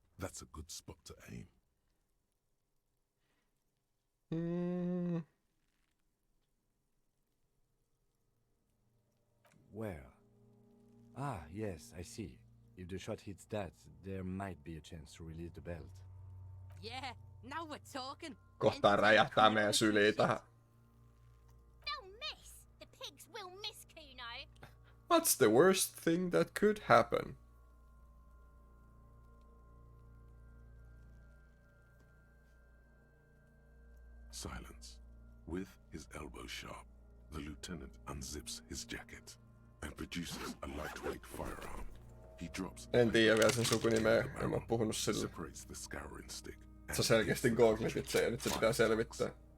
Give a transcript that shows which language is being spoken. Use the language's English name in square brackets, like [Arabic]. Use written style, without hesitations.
[English] That's a good spot to aim. Where? Ah, yes, I see. If the shot hits that, there might be a chance to release the belt. Yeah, now we're talking. [Finnish] Kohta räjähtää meidän syliin tähän. [English] They'll miss. The pigs will miss, Kuno. What's the worst thing that could happen? Silence. With his elbow sharp, the lieutenant unzips his jacket and produces a lightweight firearm. He drops. [Finnish] En tiedä vielä sen sukunimeä, en mä puhunut sille. [English] Separates the scouring stick. [Finnish] Se on selkeästi googletit se ja nyt se pitää selvittää.